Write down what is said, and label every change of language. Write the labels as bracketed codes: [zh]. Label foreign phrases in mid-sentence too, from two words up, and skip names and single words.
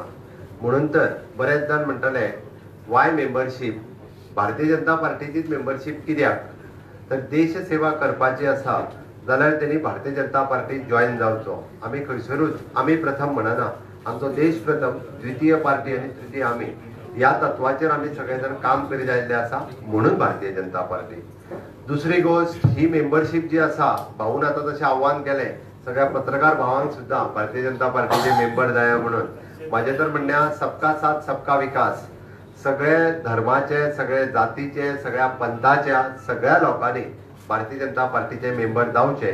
[kok] म्हणून तर बरेच जाण म्हणटले [en] why membership, [kok] भारतीय जनता पार्टीचीच मेंबरशिप कित्याक? तर देश सेवा करपाची आसा जाल्यार त्यांनी भारतीय जनता पार्टी जॉईन जावचो। आम्ही खंयसरूच आम्ही प्रथम म्हणना, आमचो देश प्रथम द्वितीय पार्टी आणि तृतीय आम्ही या तत्वाचेर आम्ही सगळेजण काम करीत आयिल्ले आसा म्हणून भारतीय जनता पार्टी। दुसरी गोष्ट ही मेंबरशिप जी आसा भाऊन आता तशें आव्हान केलें सगळ्या पत्रकार भावांक सुद्दां भारतीय जनता पार्टीचे मेंबर जाया म्हणून माझे तर म्हणण्या [hi] सबका साथ सबका विकास, [kok] सगळे धर्माचे सगळे जातीचे सगळ्या पंथाच्या सगळ्या लोकांनी भारतीय जनता पार्टीचे मेंबर जावचे।